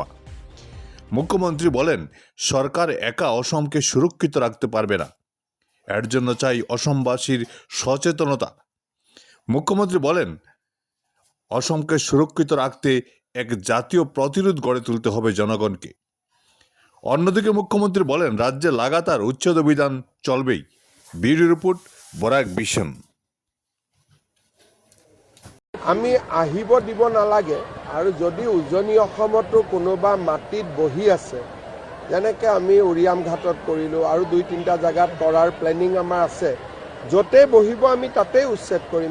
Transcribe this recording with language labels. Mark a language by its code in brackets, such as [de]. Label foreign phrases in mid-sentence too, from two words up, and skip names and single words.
[bn] মুখ্যমন্ত্রী বলেন, সরকার একা অসমকে সুরক্ষিত রাখতে পারবে না, এর জন্য চাই অসমবাসীর সচেতনতা। মুখ্যমন্ত্রী বলেন, অসমকে সুরক্ষিত রাখতে এক জাতীয় প্রতিরোধ গড়ে তুলতে হবে জনগণকে। অন্যদিকে মুখ্যমন্ত্রী বলেন, রাজ্যে লাগাতার উচ্ছেদ অভিযান চলবেই। ব্যুরো রিপোর্ট, বরাক ভিশন। [as] আমি আহিব দিব নালাগে আৰু যদি উজনি অসমতো কোনোবা মাটিত বহি আছে, যেনেকৈ আমি উৰিয়াম ঘাটত কৰিলোঁ আৰু 2-3টা জেগাত কৰাৰ প্লেনিং আমাৰ আছে, য'তেই বহিব আমি তাতেই উচ্ছেদ কৰিম।